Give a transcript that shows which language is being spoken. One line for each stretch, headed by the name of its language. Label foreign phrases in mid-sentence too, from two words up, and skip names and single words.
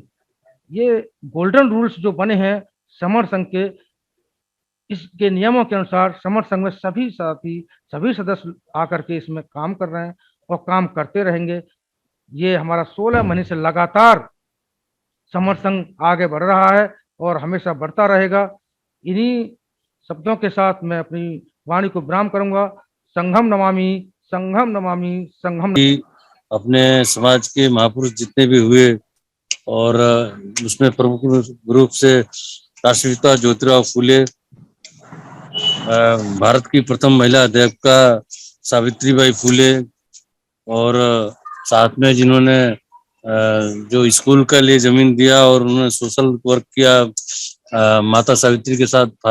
Hindi: ये
English: golden rules
Hindi: जो बने हैं समर संघ के, इसके नियमों के अनुसार समर संघ में सभी साथी सभी सदस्य आकर के इसमें काम कर रहे हैं और काम करते रहेंगे। ये हमारा 16 महीने से लगातार समर संघ आगे बढ़ रहा है और हमेशा बढ़ता रहेगा। इन्हीं शब्दों के साथ मैं अपनी वाणी को विराम करूंगा।
Sanskrit: संघम नमामि, संघम नमामि, संघम नमामि।
Hindi: अपने समाज के महापुरुष जितने भी हुए और उसमें प्रमुख रूप से राष्ट्रपिता ज्योतिराव फूले, भारत की प्रथम महिला अध्यापिका सावित्रीबाई फूले और साथ में जिन्होंने जो स्कूल के लिए जमीन दिया और उन्होंने
English: social work
Hindi: किया, माता सावित्री के साथ